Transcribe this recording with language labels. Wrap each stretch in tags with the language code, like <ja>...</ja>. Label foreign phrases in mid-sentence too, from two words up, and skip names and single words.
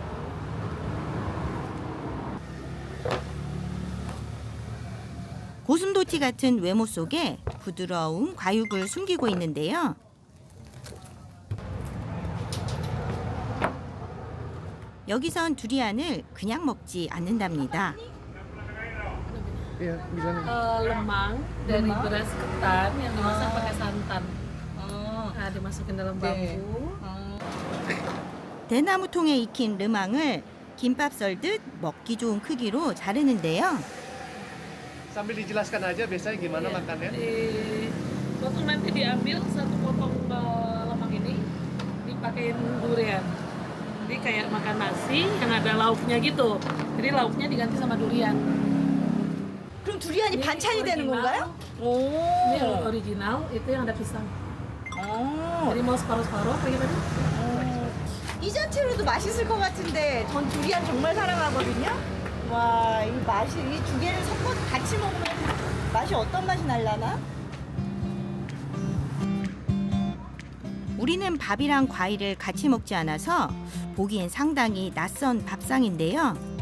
<ko>고슴도치 같은 외모 속에 부드러운 과육을 숨기고 있는데요. 여기선 두리안을 그냥 먹지 않는답니다.</ko> <id>Lemang dari beras ketan yang dimasak pakai santan. Nah, dimasukin dalam bambu.</id> <ko>대나무통에 익힌 르망을 김밥 썰듯 먹기 좋은 크기로 자르는데요.</ko> <id>Sambil dijelaskan aja biasanya gimana makannya? Potong nanti diambil satu potong lemang ini dipakein durian. Jadi kayak makan nasi yang ada lauknya gitu. Jadi lauknya diganti sama durian.</id> <ko>그럼 두리안이 반찬이 되는 건가요?</ko> <id>Ini original, itu yang ada pisang. Jadi mau separuh-separuh apa gimana?</id> <ko>이 자체로도 맛있을 것 같은데 전 두리안 정말 사랑하거든요. 와, 이 맛이 이 두 개를 섞어서 같이 먹으면 맛이 어떤 맛이 날라나? 우리는 밥이랑 과일을 같이 먹지 않아서 보기엔 상당히 낯선 밥상인데요.</ko>